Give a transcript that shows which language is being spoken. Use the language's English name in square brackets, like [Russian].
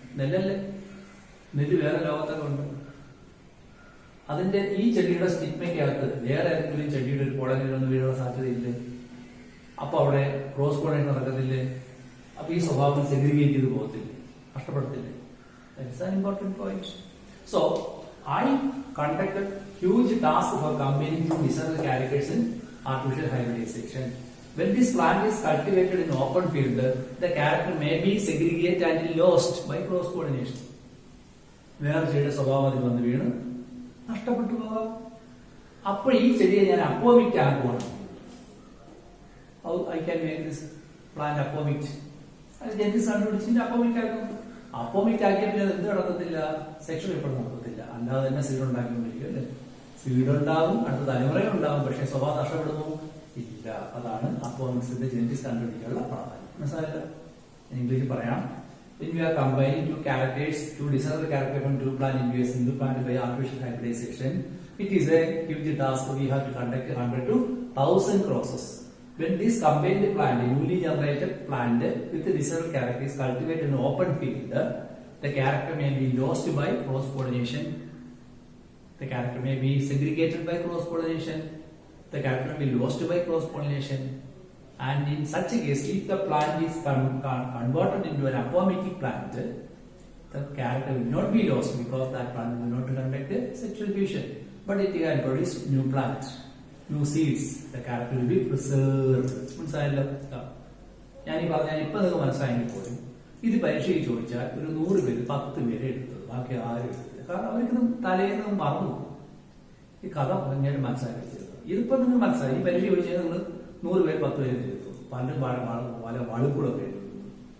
[Malayalam] നെല്ലല്ലേ, നെല്ല് വേറെ ലോകത്തൊക്കെ ഉണ്ട്. അതിന്റെ ഈ ചെടിയുടെ സ്റ്റിഗ്മയ്ക്കകത്ത് വേറെ ഏതെങ്കിലും ചെടിയുടെ ഒരു പോളനിലൊന്നും വീഴാൻ സാധ്യതയില്ലേ? അപ്പൊ അവിടെ ക്രോസ് പോളനേഷൻ നടക്കത്തില്ലേ? അപ്പൊ ഈ സ്വഭാവം സെഗ്രിഗേറ്റ് ചെയ്ത് പോകത്തില്ലേ, നഷ്ടപ്പെടത്തില്ലേ? [English] That's an important point. So I conducted huge task for combining two desirable characters in artificial hybridization. When this plant is cultivated in open field, the character may be segregated and lost by cross pollination. [Malayalam] വേറെ ചെടിയുടെ സ്വഭാവം അതിൽ വന്ന് വീണ് നഷ്ടപ്പെട്ടു പോകാം. അപ്പോൾ ഈ ചെടിയെ ഞാൻ അപ്പോമിക് ആക്കുവാണ്. [English] How I can make this plant apomic? [Malayalam] അത് ജെനറ്റിക്സ് കണ്ടുപിടിച്ചിട്ട് അപ്പോമിക് ആക്കും. അപ്പോമിക് ആക്കിയ പിന്നെ എന്ത് നടക്കത്തില്ല? സെക്ഷൽ എപ്പോഴും നടക്കത്തില്ല. അല്ലാതെ തന്നെ സീഡ് ഉണ്ടാക്കിക്കൊണ്ടിരിക്കും അല്ലേ? സീഡ് ഉണ്ടാവും, അടുത്ത തലമുറയുണ്ടാവും, പക്ഷെ സ്വഭാവം നഷ്ടപ്പെടുമോ? ഇല്ല. അതാണ് അപ്പോമിക്സിന്റെ ജെനറ്റിക്സ് കണ്ടുപിടിക്കാനുള്ള പ്രാധാന്യം. മനസ്സിലായില്ല? ഇംഗ്ലീഷിൽ പറയാം. [English] When we are combining two characters, two desirable characters from two plant into a single plant by artificial hybridization, it is a huge task. We have to conduct 100 to 1000 crosses. When this combined plant, newly generated plant with the desirable characters cultivated in an open field, the character may be lost by cross pollination. The character may be segregated by cross pollination. The character may be lost by cross pollination. And in such a case, if the plant is converted into an apomictic plant, the character will not be lost because that plant will not conduct sexual fusion, but it can produce new plants, new seeds. The character will be preserved. [Malayalam] മനസ്സിലായല്ലോ? ഞാൻ ഇപ്പൊ നിങ്ങൾക്ക് മനസ്സിലായെങ്കിൽ പോലും ഇത് പരീക്ഷയ്ക്ക് ചോദിച്ചാൽ ഒരു 100 പേര് 10 പേരെ എടുത്തത്, ബാക്കി ആരും എടുത്തില്ല. കാരണം അവർക്കൊന്നും തലേന്ന് മറന്നു പോകും. ഈ കഥ ഞാൻ മനസ്സിലാക്കി. ഇതിപ്പോ നിങ്ങൾ മനസ്സിലായി. ഈ പരീക്ഷ ചോദിച്ചാൽ നിങ്ങൾ 100 പേര് 10 പേര് എഴുതും. പലരും പല വളുക്കൂടൊക്കെ എഴുതുന്നു.